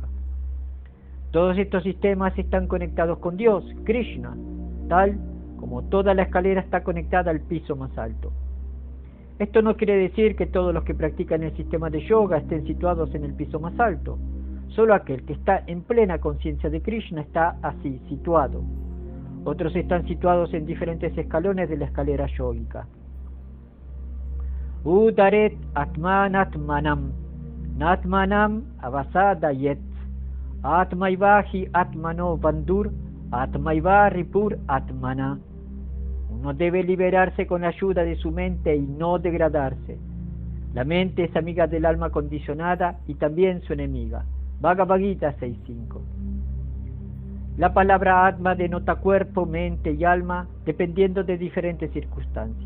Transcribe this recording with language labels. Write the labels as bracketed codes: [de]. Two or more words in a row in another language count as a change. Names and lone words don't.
[es] Todos estos sistemas están conectados con Dios, Krishna, tal como toda la escalera está conectada al piso más alto. Esto no quiere decir que todos los que practican el sistema de yoga estén situados en el piso más alto. Solo aquel que está en plena conciencia de Krishna está así situado. Otros están situados en diferentes escalones de la escalera yógica. [sa] Udaret atmanatmanam, natmanam avasadayet, atmaivahi atmano bandur, Atmaiva Ripur Atmana. [es] Uno debe liberarse con la ayuda de su mente y no degradarse. La mente es amiga del alma condicionada y también su enemiga. Bhagavad Gita 6.5. La palabra Atma denota cuerpo, mente y alma dependiendo de diferentes circunstancias.